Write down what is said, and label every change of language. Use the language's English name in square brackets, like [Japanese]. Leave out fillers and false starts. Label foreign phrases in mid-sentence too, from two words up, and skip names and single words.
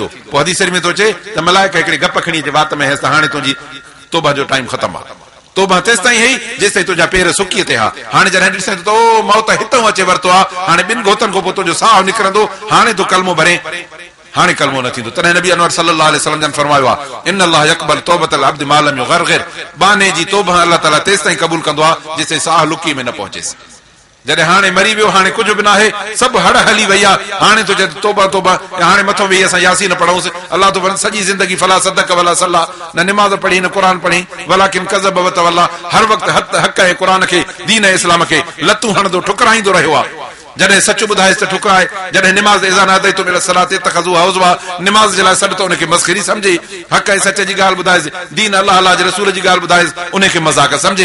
[Sindhi] पोइ हदीस शरीफ़ में थो चए त मलाइक हिकिड़ी गप खणी अचे वात में हेसि त हाणे तुंहिंजी तौबा जो टाइम ख़तम आहे, तौबा तेसि ताईं हेई जेसि ताईं तुंहिंजा पेर सुकीअ ते हा। हाणे जॾहिं ॾिसे तो मौत हितां अचे वरितो आहे, हाणे ॿिनि गोतनि खां पोइ तुंहिंजो साहु निकिरंदो, हाणे तूं कलमो भरे, हाणे कलमो न थींदो। तॾहिं नबी अनवर [Arabic] صلى الله عليه وسلم [Sindhi] जन फरमायो आहे [Arabic] إن الله يقبل توبة العبد ما لم يغرغر, [Sindhi] बाने जी तौबा अल्लाह ताला तेसि ताईं क़बूल कंदो आहे जेसि ताईं साहु लुकी में न पहुचेसि। जॾहिं हाणे मरी वियो, हाणे कुझु बि न आहे, सभु हड़ हली वई आहे, हाणे तो तौबा तौबा, हाणे मथो वेही असां यासीन पढ़ूंसि। अल्लाह तो सॼी ज़िंदगी [Arabic] فلا صدق ولا صلى, [Sindhi] न निमाज़ पढ़ी न क़ुरान पढ़ी, [Arabic] ولكن كذب وتولى, [Sindhi] हर वक़्तु हक़ ऐं क़ुरान खे दीन इस्लाम खे लतूं हणंदो ठुकराईंदो रहियो आहे। जॾहिं सच ॿुधाएसि त ठुकराए, जॾहिं निमाज़ इज़ान अदई तो [Arabic] من الصلاة اتخذوها هزوا, [Sindhi] निमाज़ जे लाइ सॾ त उनखे मस्ख़री सम्झे, हक़ ऐं सच जी ॻाल्हि ॿुधाएसि, दीन अल्लाह जे रसूल जी ॻाल्हि ॿुधाएसि, उनखे मज़ाक सम्झे।